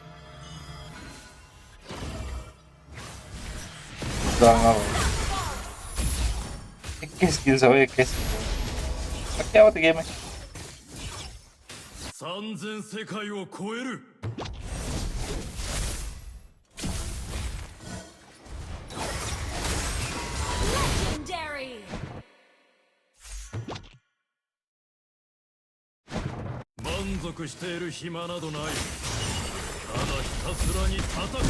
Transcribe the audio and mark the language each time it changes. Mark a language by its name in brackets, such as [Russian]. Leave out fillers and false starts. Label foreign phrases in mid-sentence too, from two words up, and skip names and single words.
[Nepali] डरमा भयो 21 किल्स हो 21 क्या हो त गेममा [Japanese] 3000 世界を超える [English] Legendary. [Japanese] 満足している暇などないただひたすらに戦う